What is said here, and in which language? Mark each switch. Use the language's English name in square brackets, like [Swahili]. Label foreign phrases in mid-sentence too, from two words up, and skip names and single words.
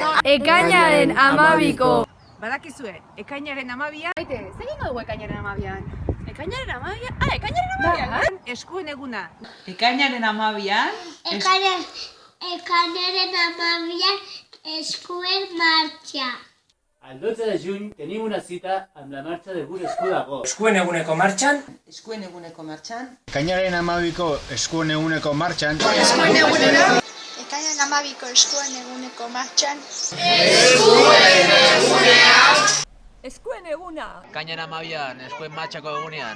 [Basque] Ekainaren 12ko. Badakizue, ekainaren 12an. Aite, zer egingo dugu ekainaren 12an? Ekainaren 12an? Ekainaren 12an? Eskuen eguna. Ekainaren 12an. Ekainaren 12an eskuen martxa. [Catalan] Al 12 de juny tenim una cita amb la marxa de Gure Esku Dago. [Basque] Eskuen eguneko martxan. Eskuen eguneko martxan. Ekainaren 12ko eskuen eguneko martxan. Ekainaren 12ko eskuen eguneko martxan. Eskuen eguna. Ekainaren 12an, eskuen matxako egunean.